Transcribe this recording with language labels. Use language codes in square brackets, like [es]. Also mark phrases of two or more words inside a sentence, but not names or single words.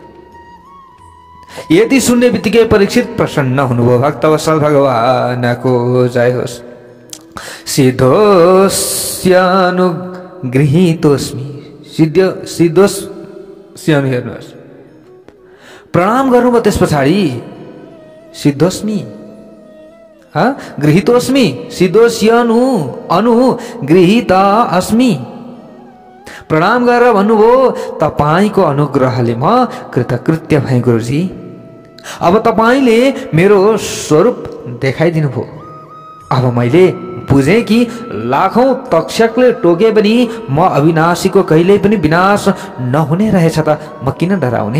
[ne] यति सुन्ने बित्तिकै परीक्षित प्रसन्न हुनुभयो। भक्तवत्सल भगवानको जय होस्। [sa] सिद्धोस्यानुगृहीतोस्मि, सिद्धोस्यानु [ne] हेर्नुहोस्, प्रणाम गर्नुभयो। त्यस पछाडि [sa] सिद्धोस्मि गृहीतोस्मि, सिद्धोस्यानु अनु गृहीत अस्मि। [ne] प्रणाम गरेर भन्नुभयो तपाईको अनुग्रहले म कृतकृत्य भएँ गुरुजी। अब तपाईले मेरो स्वरूप देखाइदिनु भयो। अब मैले बुझेँ कि लाखौं तक्षकले टोके पनि म अविनाशीको कहिल्यै पनि विनाश नहुने रहेछ त म किन डराउने?